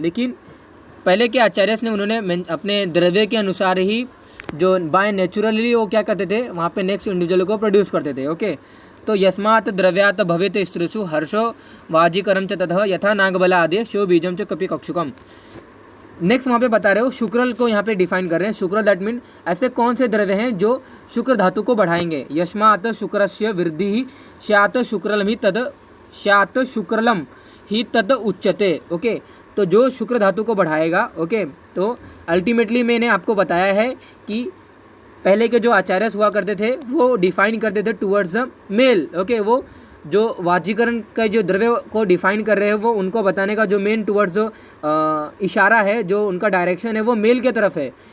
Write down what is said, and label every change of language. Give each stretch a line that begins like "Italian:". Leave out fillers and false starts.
Hindi: लेकिन पहले के आचार्य ने उन्होंने अपने द्रव्य के अनुसार ही जो बाय नेचुरली वो क्या करते थे, वहाँ पे नेक्स्ट इंडिविजुअल को प्रोड्यूस करते थे।
Sanskrit: ओके, तो यस्मात् द्रव्यात् भवेत स्त्रीषु हर्षो वाजीकरम च ततः यथा नागबला आद्य शिवबीजम च कपिकक्षुकम।
Hindi: नेक्स्ट वहाँ पे बता रहे हो, शुक्रल को यहाँ पे डिफाइन कर रहे हैं। शुक्रल दैट मीन ऐसे कौन से द्रव्य हैं जो शुक्र धातु को बढ़ाएंगे।
Sanskrit: यस्मात् शुक्रस्य वृद्धि स्यात् शुक्रलम ही तद उच्यते।
Hindi: ओके, तो जो शुक्र धातु को बढ़ाएगा। ओके, तो अल्टीमेटली मैंने आपको बताया है कि पहले के जो आचार्य हुआ करते थे वो डिफाइन करते थे टुवर्ड्स द मेल। ओके, वो जो वाजीकरण का जो द्रव्य को डिफाइन कर रहे हैं वो उनको बताने का जो मेन टुवर्ड्स इशारा है, जो उनका डायरेक्शन है वो मेल के तरफ है।